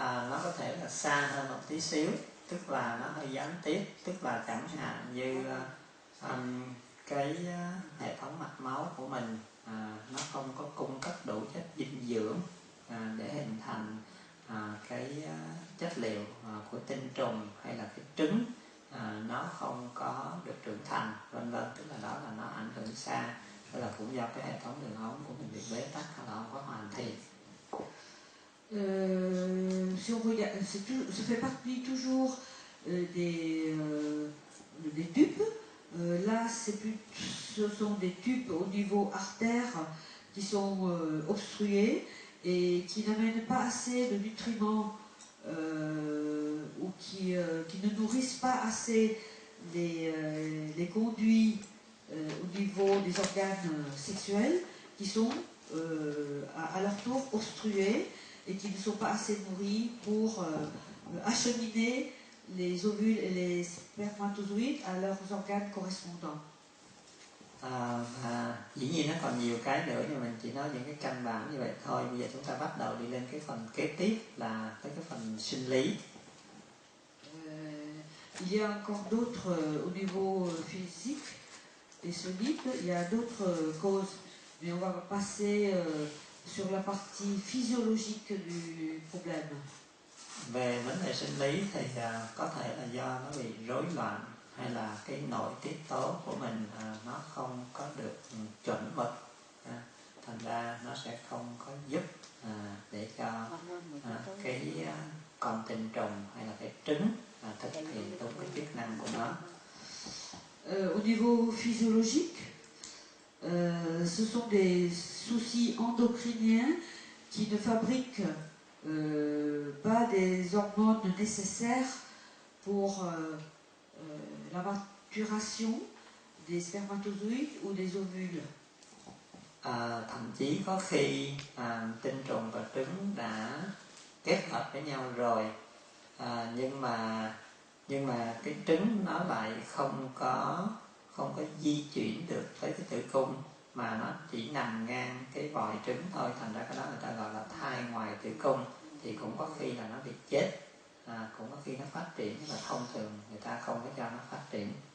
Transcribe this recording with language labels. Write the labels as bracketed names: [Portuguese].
[Vietnamese] Nó có thể là xa hơn một tí xíu, tức là nó hơi gián tiếp, tức là chẳng hạn như cái hệ thống mạch máu của mình nó không có cung cấp đủ chất dinh dưỡng để hình thành cái chất liệu của tinh trùng hay là cái trứng, nó không có được trưởng thành, vân vân, tức là đó là nó ảnh hưởng xa, tức là cũng do cái hệ thống đường ống của mình bị bế tắc hay là không có hoàn thiện. [French] Si on regarde, ça fait partie toujours des tubes. Là, ce sont des tubes au niveau artère qui sont obstrués et qui n'amènent pas assez de nutriments ou qui ne nourrissent pas assez les conduits au niveau des organes sexuels qui sont à leur tour obstrués et qui ne sont pas assez nourris pour acheminer les ovules et les spermatozoïdes à leurs organes correspondants. [Vietnamese] Và dĩ nhiên nó còn nhiều cái nữa, nhưng mình chỉ nói những cái căn bản như vậy thôi. Bây giờ chúng ta bắt đầu đi lên cái phần kế tiếp là tới cái phần sinh lý. [French] Il y a encore d'autres au niveau physique et solide, il y a d'autres causes, mais on va passer sur la partie physiologique du problème. [Vietnamese] Về vấn đề sinh lý thì có thể là do nó bị rối loạn hay là cái nội tiết tố của mình nó không có được chuẩn mực, thành ra nó sẽ không có giúp để cho cái con tinh trùng hay là cái trứng thực hiện đúng cái chức năng của nó. [French] Au niveau physiologique, ce sont des soucis endocriniens qui ne fabriquent pas des hormones nécessaires pour la maturation des spermatozoïdes ou des ovules. [Vietnamese] Thậm chí có khi tinh trùng và trứng đã kết hợp với nhau rồi, nhưng mà cái trứng nó lại không có di chuyển được tới cái tử cung, mà nó chỉ nằm ngang cái vòi trứng thôi, thành ra cái đó người ta gọi là thai ngoài tử cung, thì cũng có khi là nó bị chết, cũng có khi nó phát triển, nhưng mà thông thường người ta không có cho nó phát triển.